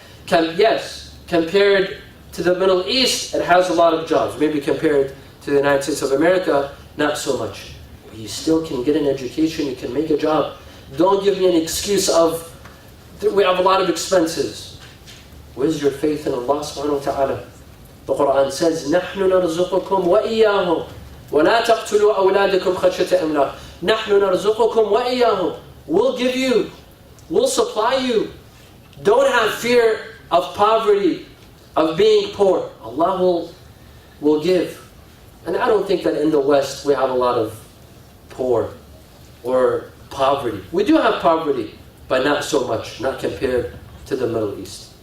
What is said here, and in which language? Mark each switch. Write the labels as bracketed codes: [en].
[en] Yes, compared to the Middle East, it has a lot of jobs. Maybe compared to the United States of America, not so much. But you still can get an education, you can make a job. Don't give me an excuse of, we have a lot of expenses. Where's your faith in Allah subhanahu wa ta'ala? The Quran says, [ar] نَحْنُ نَرْزُقُكُمْ وَإِيَّاهُمْ وَلَا تَقْتُلُوا أَوْلَادَكُمْ خَشْيَةَ إِمْلَاقٍ نَحْنُ نَرْزُقُكُمْ وَإِيَّاهُمْ. [en] We'll give you, we'll supply you. Don't have fear of poverty, of being poor. Allah will give. And I don't think that in the West we have a lot of poor or poverty. We do have poverty, but not so much, not compared to the Middle East.